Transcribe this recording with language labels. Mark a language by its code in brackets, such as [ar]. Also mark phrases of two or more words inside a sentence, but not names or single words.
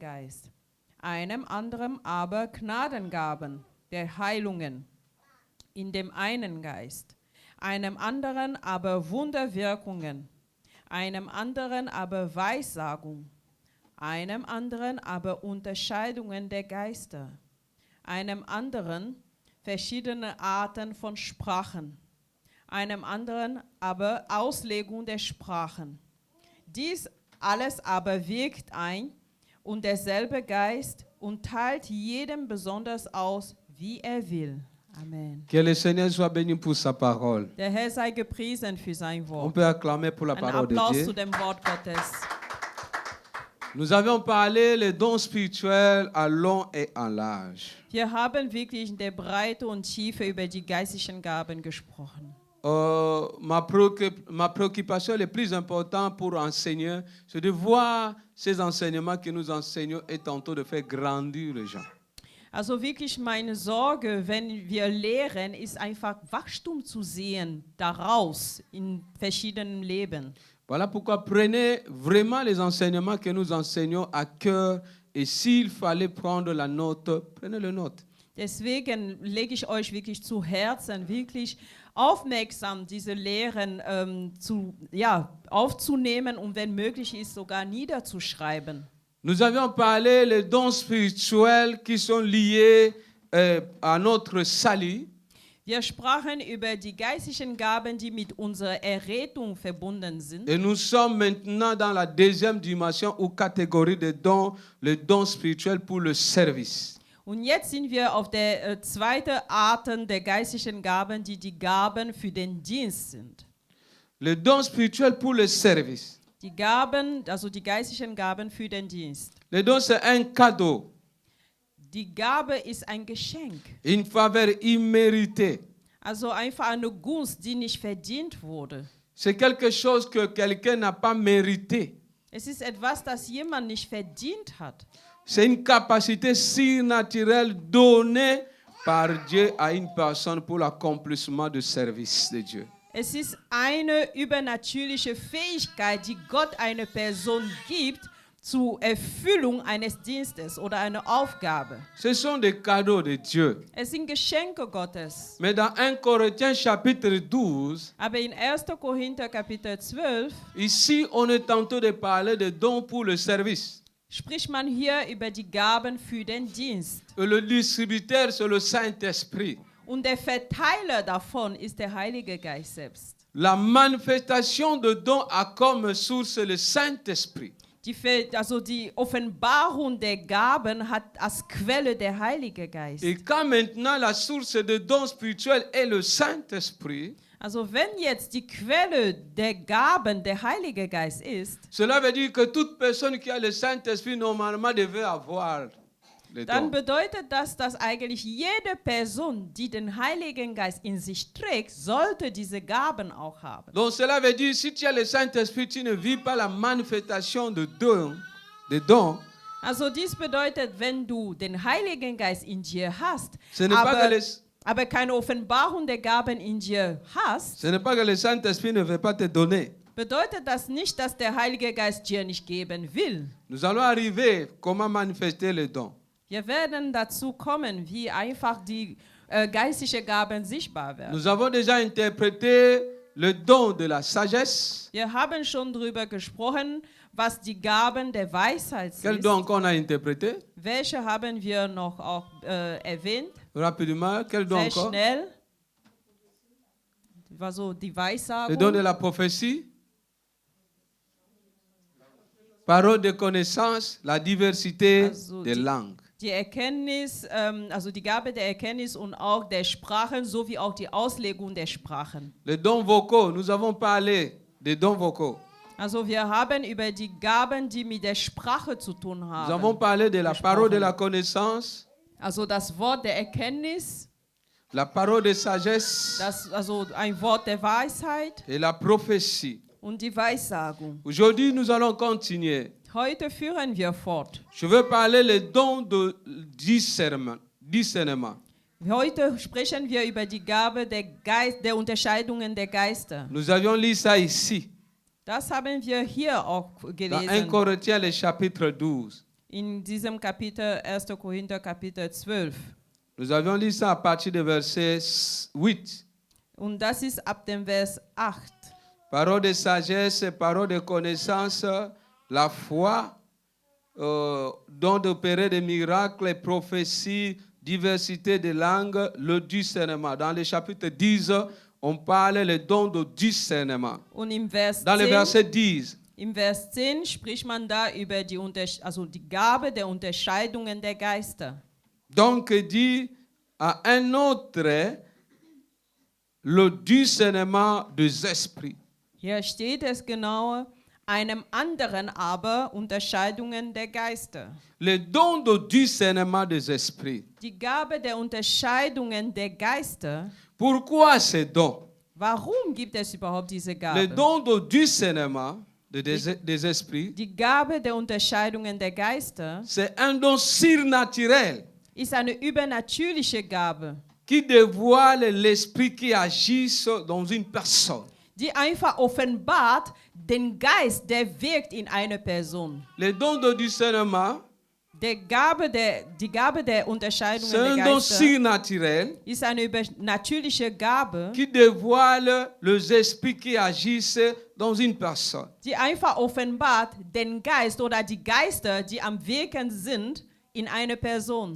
[de] Geist, einem anderen aber Gnadengaben der Heilungen in dem einen Geist, einem anderen aber Wunderwirkungen, einem anderen aber Weissagung, einem anderen aber Unterscheidungen der Geister, einem anderen verschiedene Arten von Sprachen, einem anderen aber Auslegung der Sprachen. Dies alles aber wirkt ein und derselbe Geist und teilt jedem besonders aus, wie er will. Amen. [fr] Que le Seigneur soit béni pour sa parole. [de] Der Herr sei gepriesen für sein [fr] On [de] Wort. [fr] peut acclamer pour la [de] Ein [fr] parole de [de] Applaus [fr] Dieu. [de] zu dem Wort Gottes. [fr] Nous avions parlé les dons spirituels à long et en large. [de] Wir haben wirklich in der Breite und Tiefe über die geistlichen Gaben gesprochen. [fr] Ma préoccupation la plus importante pour enseigner, c'est de voir ces enseignements que nous enseignons et tantôt de faire grandir les gens. [de] Also wirklich meine Sorge, wenn wir lehren, ist einfach Wachstum zu sehen daraus in verschiedenen Leben. [fr] Voilà pourquoi prenez vraiment les enseignements que nous enseignons à cœur et s'il fallait prendre la note, prenez la note. [de] Deswegen lege ich euch wirklich zu Herzen, wirklich aufmerksam diese Lehren aufzunehmen und wenn möglich ist, sogar niederzuschreiben. [fr] Nous avions parlé les dons spirituels qui sont liés à notre salut. [de] Wir sprachen über die geistlichen Gaben, die mit unserer Errettung verbunden sind. [fr] Et nous sommes maintenant dans la deuxième dimension ou catégorie de dons, les dons spirituels pour le service. [de] Und jetzt sind wir auf der zweiten Arten der geistlichen Gaben, die Gaben für den Dienst sind. [fr] Les dons spirituels pour le service. [de] Die Gaben, also die geistlichen Gaben für den Dienst. [fr] Les dons, c'est un cadeau, [de] Die Gabe ist ein Geschenk. [fr] une faveur imméritée. [de] Also einfach eine Gunst, die nicht verdient wurde. [fr] C'est quelque chose que quelqu'un n'a pas mérité. [de] Es ist etwas, das jemand nicht verdient hat. [fr] C'est une capacité surnaturelle donnée par Dieu à une personne pour l'accomplissement du service de Dieu. [de] Es ist eine übernatürliche Fähigkeit, die Gott einer Person gibt zur Erfüllung eines Dienstes oder einer Aufgabe. [fr] Ce sont des cadeaux de Dieu. [de] Es sind Geschenke Gottes. [fr] Mais dans 1 Corinthiens chapitre 12, [de] Aber in 1. Korinther Kapitel 12 [fr] ici on est tenté de parler de dons pour le service. [de] spricht man hier über die Gaben für den Dienst. [fr] Et le distributeur, c'est le Saint-Esprit. [de] Und der Verteiler davon ist der Heilige Geist selbst. [fr] La manifestation de dons a comme source le Saint-Esprit. [de] Die Offenbarung der Gaben hat als Quelle der Heilige Geist. [fr] Et quand maintenant la source de dons spirituels est le Saint-Esprit, [de] Also wenn jetzt die Quelle der Gaben der Heilige Geist ist, [fr] cela veut dire que toute personne qui a le Saint-Esprit normalement devait avoir les [de] dann [fr] dons. [de] bedeutet das, dass eigentlich jede Person, die den Heiligen Geist in sich trägt, sollte diese Gaben auch haben. [fr] Donc cela veut dire si tu as le Saint-Esprit, tu ne vis pas la manifestation de dons. [de] Also dies bedeutet, wenn du den Heiligen Geist in dir hast, [fr] Ce n'est pas que [de] aber keine Offenbarung der Gaben in dir hast, [fr] ce n'est pas que le Saint-Esprit ne veut pas te donner. [de] bedeutet das nicht, dass der Heilige Geist dir nicht geben will. [fr] Nous allons arriver comment manifester les dons. [de] Wir werden dazu kommen, wie einfach die geistlichen Gaben sichtbar werden. [fr] Nous avons déjà interprété le don de la sagesse. [de] Wir haben schon darüber gesprochen, was die Gaben der Weisheit [fr] Quel [de] sind. [fr] don qu'on a interprété? [de] Welche haben wir noch auch erwähnt? [fr] Rapidement, quel don [de] Sehr [fr] encore? [de] schnell. Also die [fr] Le don de [de] Weissagung, [fr] la prophétie. Parole de connaissance, la diversité [de] Also [fr] des [de] die- [fr] langues. [de] die Erkenntnis, also die Gabe der Erkenntnis und auch der Sprachen sowie auch die Auslegung der Sprachen. [fr] Les dons vocaux, nous avons parlé des dons vocaux. [de] Also wir haben über die Gaben, die mit der Sprache zu tun [fr] Nous avons [de] haben. [fr] parlé de la parole de la connaissance, [de] Also das Wort der Erkenntnis, [fr] la parole de sagesse [de] also ein Wort der Weisheit [fr] et la prophétie. [de] und die Weissagung. [fr] Aujourd'hui, nous allons continuer. [de] Heute führen wir fort. [fr] Je veux parler les dons de discernement. [de] Heute sprechen wir über die Gabe der Unterscheidungen der Geister. [fr] Nous avions lu ça ici, [de] Das haben wir hier auch [fr] dans 1 [de] gelesen. [fr] Corinthiens, le chapitre 12. [de] In diesem Kapitel, 1. Korinther Kapitel 12. [fr] Nous avions lu ça à partir du verset 8. [de] Und das ist ab dem Vers 8. [fr] Parole de sagesse, parole de connaissance, la foi, don d'opérer des miracles, prophéties, diversité de langues, le discernement. Dans le chapitre 10, on parle le don de discernement. [de] Und im Vers [fr] Dans le [de] 10, [fr] verset 10, [de] im Vers 10 spricht man da über die Gabe der Unterscheidungen der Geister. [fr] donc dit à un autre le discernement des esprits. [de] Hier steht es genau, einem anderen aber Unterscheidungen der Geister. [fr] Le don de discernement des esprits. [de] Die Gabe der Unterscheidungen der Geister. [fr] Pourquoi ces dons? [de] Warum gibt es überhaupt diese [fr] Le [de] Gabe? [fr] don de discernement des esprits, [de] Die Gabe der Unterscheidungen der Geister [fr] c'est un don surnaturel [de] ist eine übernatürliche Gabe, [fr] qui dévoile l'esprit qui agit dans une personne. [de] die einfach offenbart den Geist, der wirkt in einer Person. [fr] Le don de discernement, [de] Die Gabe der Unterscheidungen [fr] c'est [de] der [fr] un don [de] Geister [fr] surnaturel [de] ist eine übernatürliche Gabe, [fr] qui dévoile les esprits qui agissent dans une personne. [de] die einfach offenbart den Geist oder die Geister, die am Wirken sind in einer Person.